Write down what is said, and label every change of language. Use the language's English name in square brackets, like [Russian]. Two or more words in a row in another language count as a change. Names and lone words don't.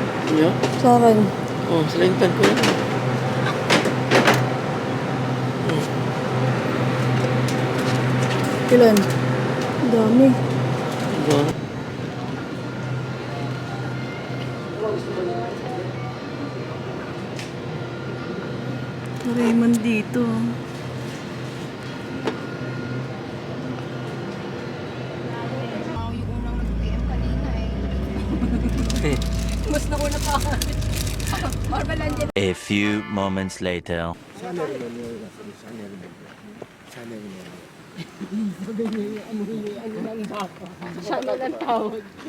[Filipino] Yeah? Sa akin. Oh, salintan ko yan. Ilan? Dami. Diba? Raymond dito. Yung unang nag-PM kanina eh. Mas nauna pa ako. Marvel Angel. [English] A few moments later. [Japanese] シャネルの匂いがする。シャネルの匂い。シャネルの匂い。 [Filipino] Siya na lang tawag.